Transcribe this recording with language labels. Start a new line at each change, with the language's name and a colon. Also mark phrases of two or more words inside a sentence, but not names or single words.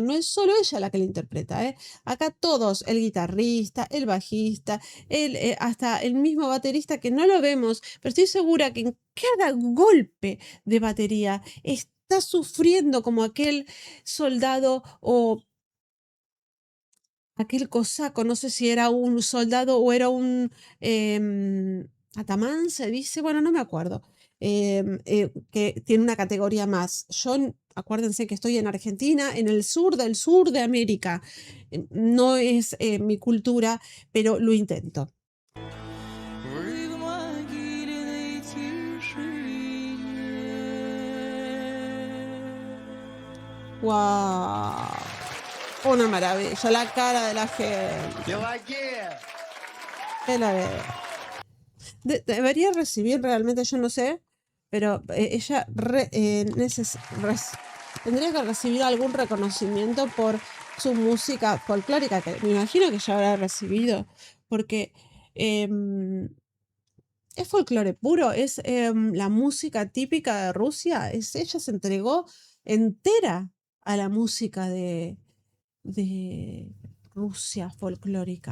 Spanish: No es solo ella la que la interpreta, ¿eh? Acá todos, el guitarrista, el bajista, hasta el mismo baterista que no lo vemos, pero estoy segura que en cada golpe de batería está sufriendo como aquel soldado o aquel cosaco, no sé si era un soldado o era un atamán, se dice, bueno, no me acuerdo, que tiene una categoría más. Acuérdense que estoy en Argentina, en el sur de América. No es mi cultura, pero lo intento.
Russian: В могильной тишине. ¡Wow!
Spanish: Una maravilla, la cara de la gente.
Russian: Пелагея!
Spanish: Que la ve. Debería recibir realmente, yo no sé, pero ella tendría que recibir algún reconocimiento por su música folclórica, que me imagino que ya habrá recibido, porque em, es folclore puro, es la música típica de Rusia, ella se entregó entera a la música de Rusia folclórica.